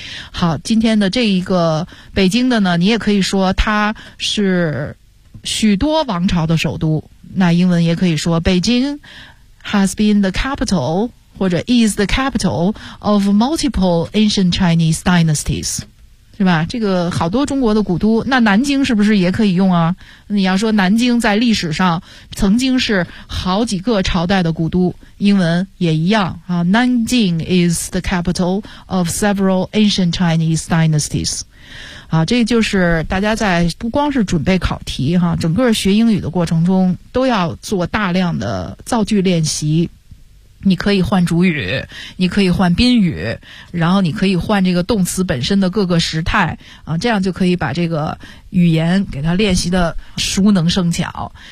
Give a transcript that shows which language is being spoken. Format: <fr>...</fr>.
<zh>好，今天的这一个北京的呢，你也可以说它是许多王朝的首都，那英文也可以说 Beijing has been the capital 或者 is the capital of multiple ancient Chinese dynasties，是吧？这个好多中国的古都，那南京是不是也可以用啊？你要说南京在历史上曾经是好几个朝代的古都，英文也一样啊。</zh> <en>Nanjing is the capital of several ancient Chinese dynasties。</en> <zh>啊，这就是大家在不光是准备考题哈，整个学英语的过程中都要做大量的造句练习。你可以换主语，你可以换宾语，然后你可以换这个动词本身的各个时态啊，这样就可以把这个语言给它练习的熟能生巧。</zh>